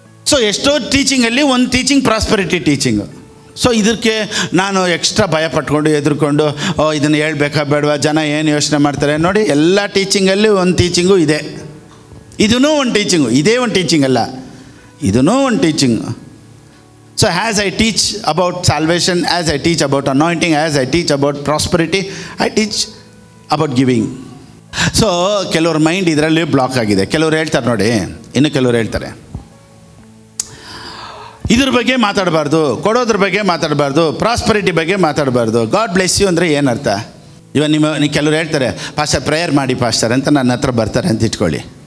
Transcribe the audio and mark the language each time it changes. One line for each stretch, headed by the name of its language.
Kannada: So ಎಷ್ಟೋ ಟೀಚಿಂಗಲ್ಲಿ ಒಂದು teaching prosperity teaching. So ಇದಕ್ಕೆ ನಾನು ಎಕ್ಸ್ಟ್ರಾ ಭಯ ಪಟ್ಕೊಂಡು ಎದುರ್ಕೊಂಡು ಇದನ್ನು ಹೇಳ್ಬೇಕಾ ಬೇಡವಾ, ಜನ ಏನು ಯೋಚನೆ ಮಾಡ್ತಾರೆ. ನೋಡಿ, ಎಲ್ಲ ಟೀಚಿಂಗಲ್ಲಿ ಒಂದು ಟೀಚಿಂಗು ಇದೆ, ಇದೂ ಒಂದು ಟೀಚಿಂಗು, ಇದೇ ಒಂದು ಟೀಚಿಂಗ್ ಅಲ್ಲ, ಇದೂ ಒಂದು teaching.
English: So as I teach about salvation, as I teach about anointing, as I teach about prosperity, I teach about giving.
Kannada: So ಕೆಲವ್ರ ಮೈಂಡ್ ಇದರಲ್ಲಿ ಬ್ಲಾಕ್ ಆಗಿದೆ. ಕೆಲವ್ರು ಹೇಳ್ತಾರೆ ನೋಡಿ, ಇನ್ನು ಕೆಲವ್ರು ಹೇಳ್ತಾರೆ ಇದ್ರ ಬಗ್ಗೆ ಮಾತಾಡಬಾರ್ದು, ಕೊಡೋದ್ರ ಬಗ್ಗೆ ಮಾತಾಡಬಾರ್ದು, ಪ್ರಾಸ್ಪರಿಟಿ ಬಗ್ಗೆ ಮಾತಾಡಬಾರ್ದು.
English: God bless you
Kannada: ಅಂದರೆ ಏನರ್ಥ? ಇವಾಗ ನೀವು ಕೆಲವ್ರು ಹೇಳ್ತಾರೆ, ಪಾಸ್ಟರ್ ಪ್ರೇಯರ್ ಮಾಡಿ ಪಾಸ್ಟರ್ ಅಂತ ನನ್ನ ಹತ್ರ ಬರ್ತಾರೆ ಅಂತ ಇಟ್ಕೊಳ್ಳಿ.